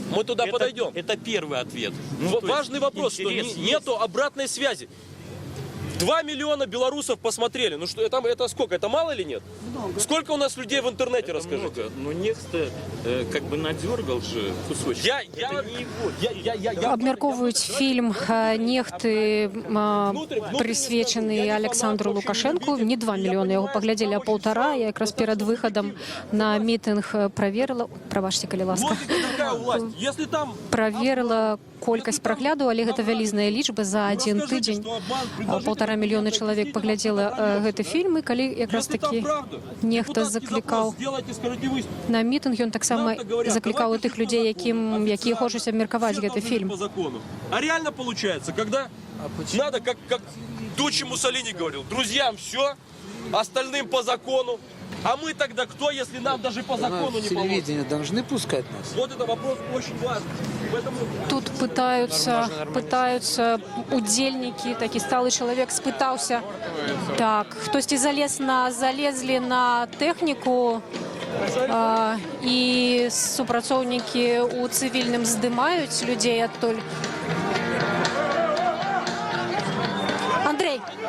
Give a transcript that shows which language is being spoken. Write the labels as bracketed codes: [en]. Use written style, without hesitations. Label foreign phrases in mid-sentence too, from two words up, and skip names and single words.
[ru] мы туда подойдем. Это первый ответ. Важный вопрос, что нету обратной связи. 2 миллиона белорусов посмотрели. Ну что, это сколько? Это мало или нет? Много. Сколько у нас людей в интернете, расскажите? Ну, Нехта как бы надергал же кусочек. [be] Абмяркоўваюць фільм «Нехты», прысвечаны Александру Лукашенку. Не 2 мільёны яго паглядзелі, а 1,5. Я якраз перад выхадам на мітынг праверыла, прабачце, калі ласка, праверыла колькасць праглядаў, але гэта вялізная лічба. За адзін тыдзень 1,5 мільёны чалавек паглядзела гэты фільм. І калі якраз такі Нехта заклікаў на мітынг, ён таксама заклікаў і тых людзей, якія хочуць абмеркаваць гэты фільм. [ru] А реально получается, когда надо, как Дуччи Муссолини говорил, друзьям все, остальным по закону. А мы тогда кто, если нам даже по закону не положено? Телевидение должны пускать нас. Вот это вопрос очень важный. Тут пытаются [be] удзельнікі, такі сталы чалавек спытаўся. Так, хтосьці залезлі на тэхніку, і супрацоўнікі у цывільным здымаюць людзей адтуль. Андрей.